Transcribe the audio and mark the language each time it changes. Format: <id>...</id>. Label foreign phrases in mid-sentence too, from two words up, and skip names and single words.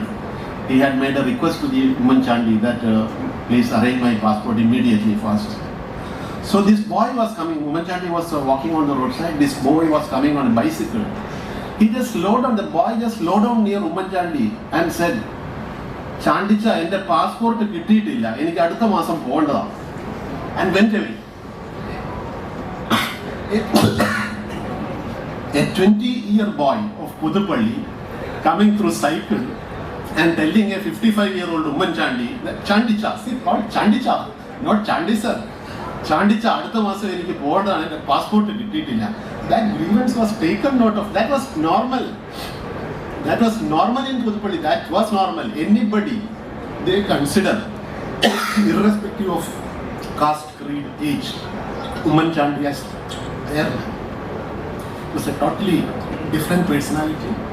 <en>He had made a request to the Oommen Chandy that please arrange my passport immediately first. So this boy was coming, Oommen Chandy was walking on the roadside, this boy was coming on a bicycle. He just slowed down, the boy just slowed down near Oommen Chandy and said, Chandicha,</en> <ml>എന്റെ പാസ്പോർട്ട് കിട്ടിയില്ല, എനിക്ക് അടുത്ത മാസം പോവണ്ടതാ,</ml> <en>and went away. A 20-year boy of Puthupalli coming through cycle and telling a 55-year-old Oommen Chandy that Chandicha, see called Chandicha, not Chandy sir.</en> <ml>ചാണ്ടിച്ചാ, അടുത്ത മാസം എനിക്ക് പോവണ്ടതാ, എന്റെ പാസ്പോർട്ട് കിട്ടിയില്ല.</ml> <en>That grievance was taken note of. That was normal. That was normal in Puthupalli. That was normal. Anybody they consider, irrespective of caste, creed, age, Oommen Chandy as their was a totally different personality.</en>